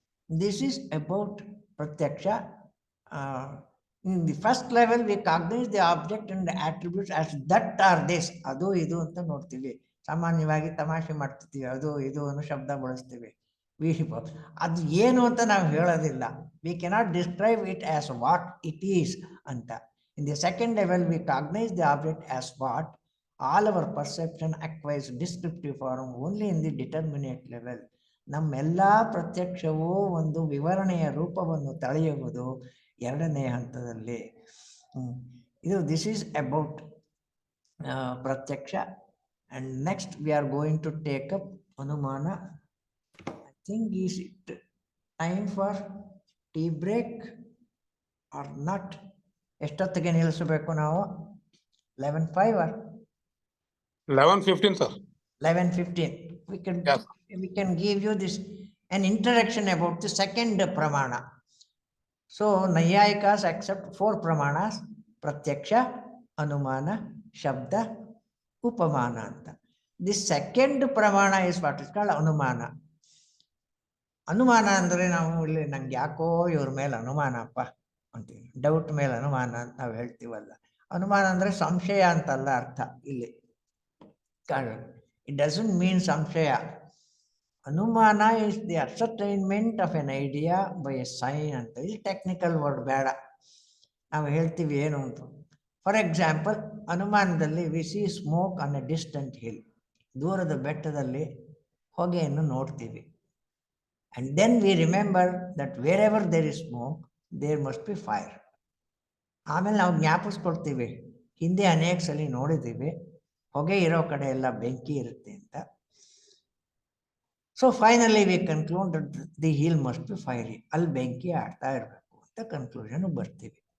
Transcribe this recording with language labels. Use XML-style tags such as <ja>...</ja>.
<en>This is about ಪ್ರತ್ಯಕ್ಷ. In the first level we cognize the object and attributes as that are this,</en> <kn>ಅದು ಇದು ಅಂತ ನೋಡ್ತೀವಿ. ಸಾಮಾನ್ಯವಾಗಿ ತಮಾಷೆ ಮಾಡ್ತಿರ್ತೀವಿ, ಅದು ಇದು ಅನ್ನೋ ಶಬ್ದ ಬಳಸ್ತೀವಿ. ಅದು ಏನು ಅಂತ ನಾವು ಹೇಳೋದಿಲ್ಲ.</kn> <en>We cannot describe it as what it is ಅಂತ. In the second level, we cognize the object as what. All our perception acquires descriptive form only in the determinate level.</en> <kn>ನಮ್ಮೆಲ್ಲ ಪ್ರತ್ಯಕ್ಷವೂ ಒಂದು ವಿವರಣೆಯ ರೂಪವನ್ನು ತಳೆಯುವುದು ಎರಡನೇ ಹಂತದಲ್ಲಿ.</kn> <en>ಇದು this is about ಪ್ರತ್ಯಕ್ಷ. And next we are going to take up ಅನುಮಾನ. I think is it time for tea break or not?</en> <kn>ಎಷ್ಟೊತ್ತಿಗೆ ನಿಲ್ಲಿಸಬೇಕು ನಾವು? 11:05 or</kn> <en>11:15, sir. 11:15. We can give you this an introduction about the second pramana. So Naiyayikas accept 4 pramanas: pratyaksha, anumana, shabda, upamana anta. The second pramana is what is called anumana.</en> <kn>ಅನುಮಾನ ಅಂದರೆ ನಾವು ಇಲ್ಲಿ ನಂಗೆ ಯಾಕೋ ಇವ್ರ ಮೇಲೆ ಅನುಮಾನಪ್ಪ ಅಂತೀವಿ, ಡೌಟ್ ಮೇಲೆ ಅನುಮಾನ ಅಂತ ನಾವು ಹೇಳ್ತೀವಲ್ಲ. ಅನುಮಾನ ಅಂದರೆ ಸಂಶಯ ಅಂತಲ್ಲ ಅರ್ಥ ಇಲ್ಲಿ.</kn> <en>it doesn't mean</en> <kn>ಸಂಶಯ.</kn> <en>ಅನುಮಾನ is the ascertainment of an idea by a sign ಅಂತ.</en> <kn>ಇಲ್ಲಿ ಟೆಕ್ನಿಕಲ್ ವರ್ಡ್ ಬೇಡ, ನಾವು ಹೇಳ್ತೀವಿ ಏನು ಅಂತ.</kn> <en>for example, ಅನುಮಾನದಲ್ಲಿ we see smoke on a distant hill,</en> <kn>ದೂರದ ಬೆಟ್ಟದಲ್ಲಿ ಹೊಗೆಯನ್ನು ನೋಡ್ತೀವಿ.</kn> <en>And then we remember that wherever there is smoke, there must be fire.</en> <kn>ಆಮೇಲೆ ನಾವು ಜ್ಞಾಪಿಸ್ಕೊಳ್ತೀವಿ, ಹಿಂದೆ ಅನೇಕ ಸಲ ನೋಡಿದ್ದೀವಿ ಹೊಗೆ ಇರೋ ಕಡೆ ಎಲ್ಲ ಬೆಂಕಿ ಇರುತ್ತೆ ಅಂತ.</kn> <en>so finally we conclude that the hill must be fiery,</en> <kn>ಅಲ್ಲಿ ಬೆಂಕಿ ಆಡ್ತಾ ಇರಬೇಕು ಅಂತ ಕನ್ಕ್ಲೂಷನ್ ಬರ್ತೀವಿ.</kn>